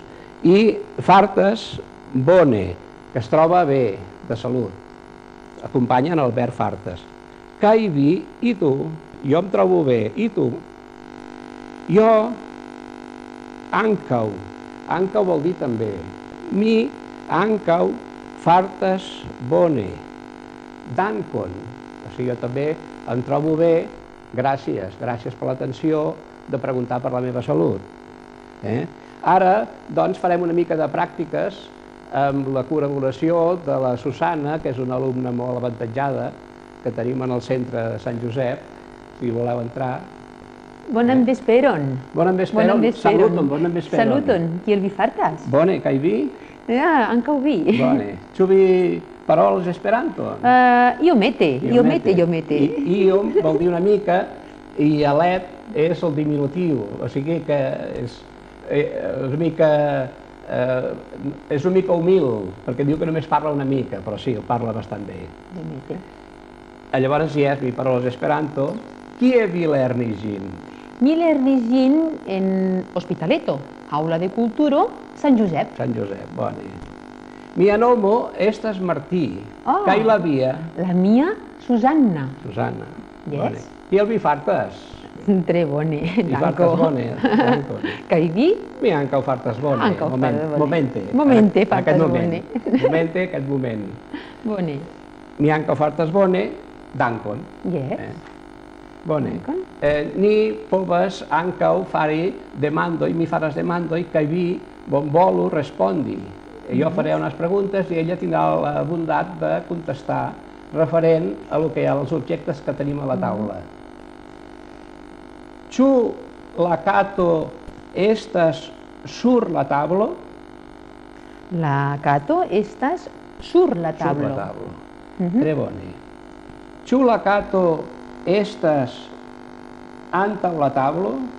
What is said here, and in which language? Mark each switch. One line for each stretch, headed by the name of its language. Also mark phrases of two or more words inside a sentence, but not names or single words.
Catalan: I
Esperanto: fartes, bone,
Catalan: que es troba bé, de salut. Acompanyen el verb fartes.
Esperanto: Cai vi,
Catalan: i tu? Jo em trobo bé, i tu? Jo, àncau. Àncau vol dir també.
Esperanto: Mi, àncau, fartes, bone. Dankon.
Catalan: O sigui, jo també em trobo bé, gràcies. Gràcies per l'atenció de preguntar per la meva salut. Ara, doncs, farem una mica de pràctiques amb la col·laboració de la Susana, que és una alumna molt avantatjada, que tenim en el centre de Sant Josep, si voleu entrar.
Esperanto: Bonan vesperon. Bonan vesperon. Saluton, bonan vesperon. Saluton, kiel vi fartas? Bone, kaj vi? Ja, ankaŭ vi. Bone. Ĉu vi parolas Esperanton? Iomete.
Catalan: Iom vol dir una mica, i alet és el diminutiu, o sigui que és una mica humil, perquè diu que només parla una mica, però sí, parla bastant bé. Llavors,
Esperanto: yes, mi parolas Esperanto. Kie vi lernis ĝin? Mi lernis ĝin en Hospitaleto, aula de kulturo, Sant Josep. Sant Josep, bone. Mia nomo estas Martí, kaj la via? La mia, Susanna. Susanna, Yes. bone. Kiel vi fartas? Tre bone, Vi fartas bone, dankon. Kaj vi? Mi ankaŭ fartas bone. Ankaŭ fartas bone. Momente. Momente fartas bone. Momente,
Catalan: aquest moment.
Esperanto: Bone. Mi ankaŭ fartas bone, dankon. Yes. Bone. Dankon. Ni povas ankaŭ fari demandoj, mi faras demandoj, kaj vi bonvolu respondi.
Catalan: Jo faré unes preguntes i ella tindrà la bondat de contestar referent a lo que hi ha als objectes que tenim a la taula.
Esperanto: Ĉu la kato estas sur la tablo? La kato estas sur la Sur tablo. la tablo. Tre bone. Ĉu la kato estas antaŭ la tablo?